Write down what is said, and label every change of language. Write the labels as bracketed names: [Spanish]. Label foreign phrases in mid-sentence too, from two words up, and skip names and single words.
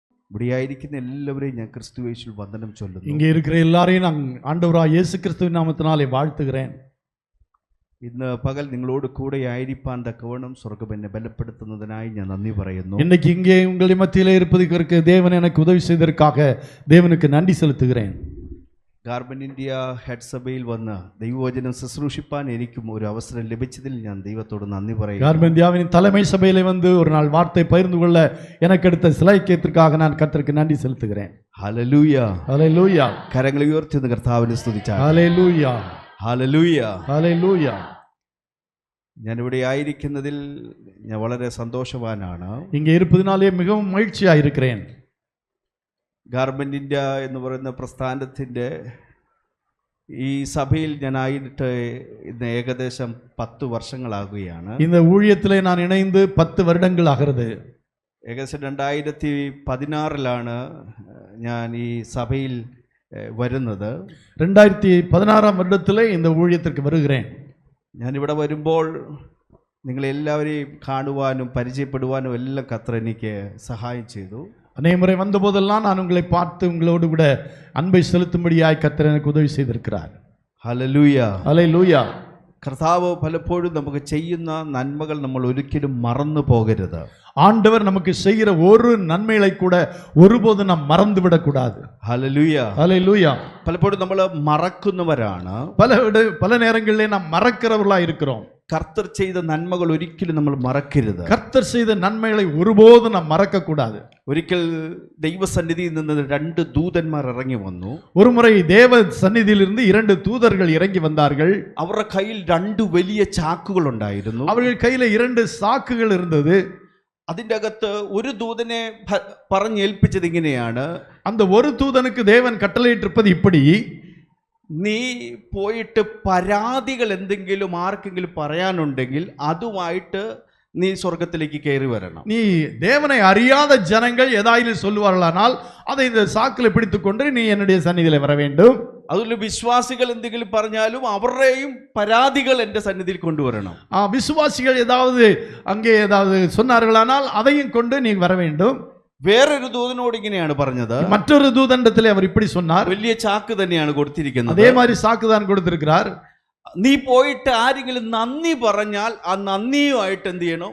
[Malayalam] ഇവിടെയായിരിക്കുന്ന എല്ലാവരെയും ഞാൻ ക്രിസ്തുയേശുവിൽ വന്ദനം ചൊല്ലുന്നു. [Tamil] இங்கே இருக்கிற எல்லாரையும் நான் ஆண்டவராகிய இயேசு கிறிஸ்துவின் நாமத்தினாலே வாழ்த்துகிறேன். [Malayalam] ഇന്ന് പകൽ നിങ്ങളോട് കൂടെ ആയിരിക്കാൻ തക്കവണ്ണം സ്വർഗ്ഗം എന്നെ ബലപ്പെടുത്തുന്നതിനായി ഞാൻ നന്ദി പറയുന്നു. [Tamil] இன்னைக்கு இங்கே உங்கள் மத்தியிலே இருப்பதற்கு தேவன் எனக்கு உதவி செய்ததற்காக தேவனுக்கு நன்றி செலுத்துகிறேன். [Malayalam] ഗാർബൻ ഇന്ത്യ ഹെഡ് സഭയിൽ വന്ന് ദൈവവചനം ശുശ്രൂഷിപ്പാൻ എനിക്കും ഒരു അവസരം ലഭിച്ചതിൽ ഞാൻ ദൈവത്തോട് നന്ദി പറയുന്നു. [Tamil] கார்பன் இந்தியாவின் தலைமை சபையிலே வந்து ஒரு நாள் வார்த்தை பகிர்ந்து கொள்ள எனக்கு எடுத்த சிலாக்கியத்திற்காக நான் கர்த்தருக்கு நன்றி செலுத்துகிறேன். [Malayalam] ഹല്ലേലൂയ [Tamil] ஹல்லேலூயா [Malayalam] കരങ്ങൾ ഉയർത്തി കർത്താവിനെ സ്തുതിച്ചാൽ. [Tamil] ஹல்லேலூயா [Malayalam] ഹല്ലേലൂയ [Tamil] ஹல்லேலൂயா. [Malayalam] ഞാനിവിടെ ആയിരിക്കുന്നതിൽ ഞാൻ വളരെ സന്തോഷവാനാണ്. [Tamil] இங்கே இருப்பதினாலே மிகவும் மகிழ்ச்சியாக இருக்கிறேன். [Malayalam] ഗാർബൻ ഇന്ത്യ എന്ന് പറയുന്ന പ്രസ്ഥാനത്തിൻ്റെ ഈ സഭയിൽ ഞാനായിട്ട് ഇന്ന് ഏകദേശം 10 വർഷങ്ങളാകുകയാണ്. [Tamil] இந்த ஊழியத்திலே நான் இணைந்து 10 வருடங்கள் ஆகிறது. [Malayalam] ഏകദേശം 2016 ഞാൻ ഈ സഭയിൽ വരുന്നത്. [Tamil] 2016 வருடத்திலே இந்த ஊழியத்திற்கு வருகிறேன். [Malayalam] ഞാനിവിടെ വരുമ്പോൾ നിങ്ങളെല്ലാവരെയും കാണുവാനും പരിചയപ്പെടുവാനും എല്ലാം കർത്തർ എനിക്ക് സഹായം ചെയ്തു. [Tamil] அநேக முறை வந்தபோதெல்லாம் நான் உங்களை பார்த்து உங்களோடு கூட அன்பை செலுத்தும்படியாய் கர்த்தர் எனக்கு உதவி செய்திருக்கிறார். [Malayalam] ഹല്ലേലൂയ [Tamil] ஹல்லேலூயா. [Malayalam] കർത്താവ് പലപ്പോഴും നമുക്ക് ചെയ്യുന്ന നന്മകൾ നമ്മൾ ഒരിക്കലും മറന്നു പോകരുത്. [Tamil] ஆண்டவர் நமக்கு செய்கிற ஒரு நன்மைகளை கூட ஒருபோதும் நாம் மறந்து விடக்கூடாது. [Malayalam] ഹല്ലേലൂയ [Tamil] ஹல்லேலூயா. [Malayalam] പലപ്പോഴും നമ്മൾ മറക്കുന്നവരാണ്. [Tamil] பல நேரங்களிலே நாம் மறக்கிறவர்களா இருக்கிறோம். [Malayalam] കർത്തർ ചെയ്ത നന്മകൾ ഒരിക്കലും നമ്മൾ മറക്കരുത്. [Tamil] கர்த்தர் செய்த நன்மைகளை ஒருபோதும் நாம் மறக்க கூடாது. [Malayalam] ഒരിക്കൽ ദൈവസന്നിധിയിൽ നിന്ന് 2 ദൂതന്മാർ ഇറങ്ങി വന്നു. [Tamil] ஒரு முறை தேவ சந்நிதியிலிருந்து 2 தூதர்கள் இறங்கி வந்தார்கள். [Malayalam] അവരുടെ കയ്യിൽ 2 വലിയ ചാക്കുകൾ ഉണ്ടായിരുന്നു. [Tamil] அவர்கள் கையில 2 சாக்குகள் இருந்தது. [Malayalam] അതിൻ്റെ അകത്ത് ഒരു ദൂതനെ പറഞ്ഞേൽപ്പിച്ചത് ഇങ്ങനെയാണ്. [Tamil] அந்த ஒரு தூதனுக்கு தேவன் கட்டளையிட்டிருப்பது இப்படி: [Malayalam] നീ പോയിട്ട് പരാതികൾ എന്തെങ്കിലും ആർക്കെങ്കിലും പറയാനുണ്ടെങ്കിൽ അതുമായിട്ട് നീ സ്വർഗത്തിലേക്ക് കയറി വരണം. [Tamil] நீ தேவனை அறியாத ஜனங்கள் ஏதாயிலும் சொல்லுவார்களானால் அதை இந்த சாக்கில் பிடித்துக்கொண்டு நீ என்னுடைய சந்நிதியிலே வர வேண்டும். [Malayalam] അതുപോലെ വിശ്വാസികൾ എന്തെങ്കിലും പറഞ്ഞാലും അവരുടെയും പരാതികൾ എൻ്റെ സന്നിധിയിൽ കൊണ്ടുവരണം. [Tamil] விசுவாசிகள் ஏதாவது அங்கே ஏதாவது சொன்னார்களானால் அதையும் கொண்டு நீ வர வேண்டும். [Malayalam] വേറൊരു ദൂതനോട് ഇങ്ങനെയാണ് പറഞ്ഞത്. [Tamil] மற்றொரு தூதனிடத்திலே அவர் இப்படி சொன்னார். [Malayalam] വലിയ ചാക്ക് തന്നെയാണ് കൊടുത്തിരിക്കുന്നത്. [Tamil] அதே மாதிரி சாக்கு தான் கொடுத்திருக்கிறார். [Malayalam] നീ പോയിട്ട് ആരെങ്കിലും നന്ദി പറഞ്ഞാൽ ആ നന്ദിയുമായിട്ട് എന്ത് ചെയ്യണം?